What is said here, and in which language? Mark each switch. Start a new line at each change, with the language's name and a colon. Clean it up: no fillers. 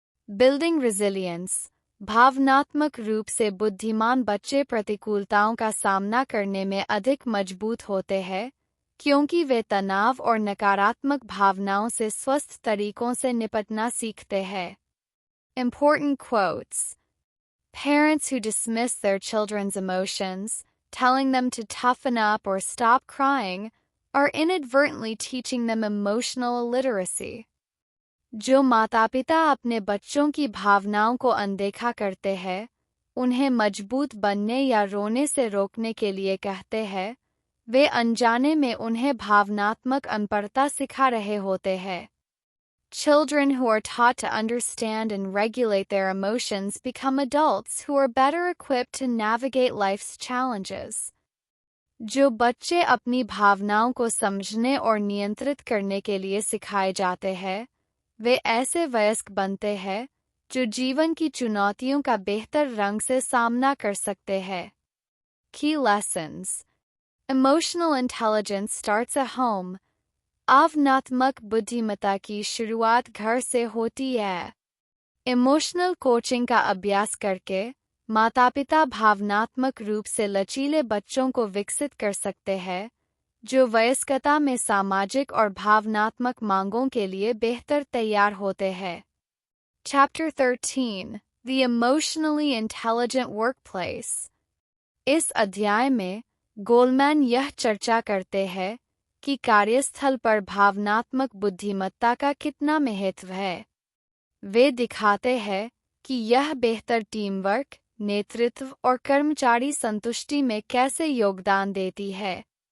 English: Building resilience.
Hindi: भावनात्मक रूप से बुद्धिमान बच्चे प्रतिकूलताओं का सामना करने में अधिक मजबूत होते हैं, क्योंकि वे तनाव और नकारात्मक भावनाओं से स्वस्थ तरीकों से निपटना सीखते हैं।
English: Important quotes. Parents who dismiss their children's emotions, telling them to toughen up or stop crying, are inadvertently teaching them emotional illiteracy.
Hindi: जो माता-पिता अपने बच्चों की भावनाओं को अनदेखा करते हैं, उन्हें मजबूत बनने या रोने से रोकने के लिए कहते हैं, वे अनजाने में उन्हें भावनात्मक अनपढ़ता सिखा रहे होते हैं।
English: Children who are taught to understand and regulate their emotions become adults who are better equipped to navigate life's challenges.
Hindi: जो बच्चे अपनी भावनाओं को समझने और नियंत्रित करने के लिए सिखाए जाते हैं, वे ऐसे वयस्क बनते हैं जो जीवन की चुनौतियों का बेहतर रंग से सामना कर सकते हैं।
English: Key lessons. Emotional intelligence starts at home.
Hindi: भावनात्मक बुद्धिमत्ता की शुरुआत घर से होती है। इमोशनल कोचिंग का अभ्यास करके माता-पिता भावनात्मक रूप से लचीले बच्चों को विकसित कर सकते हैं, जो वयस्कता में सामाजिक और भावनात्मक मांगों के लिए बेहतर तैयार होते हैं।
English: Chapter 13. The Emotionally Intelligent Workplace.
Hindi: इस अध्याय में गोलमैन यह चर्चा करते हैं कि कार्यस्थल पर भावनात्मक बुद्धिमत्ता का कितना महत्व है। वे दिखाते हैं कि यह बेहतर टीम वर्क, नेतृत्व और कर्मचारी संतुष्टि में कैसे योगदान देती है।